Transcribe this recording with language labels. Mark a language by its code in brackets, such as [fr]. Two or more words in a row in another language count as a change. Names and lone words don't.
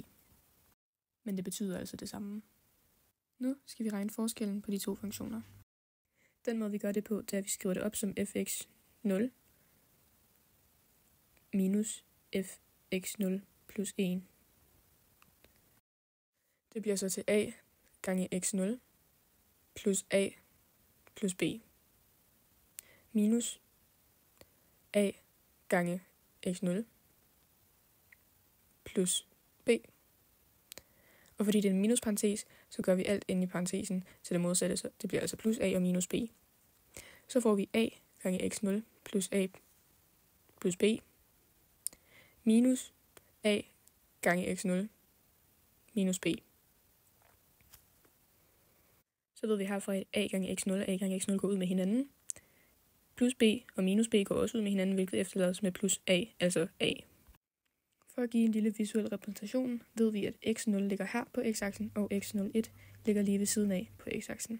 [da] Men det betyder altså det samme. Nu skal vi regne forskellen på de to funktioner. Den måde vi gør det på, det er, at vi skriver det op som fx0 minus fx0 plus 1. Det bliver så til a gange x0 plus a plus b minus a gange x0 plus b. Og fordi det er en minusparentes, så gør vi alt inde i parentesen til det modsatte, så det bliver altså plus a og minus b. Så får vi a gange x0 plus a plus b minus a gange x0 minus b. Så ved vi herfra, at a gange x0 og a gange x0 går ud med hinanden. Plus b og minus b går også ud med hinanden, hvilket efterlader os med plus a, altså a. For at give en lille visuel repræsentation, ved vi, at x0 ligger her på x-aksen, og x01 ligger lige ved siden af på x-aksen.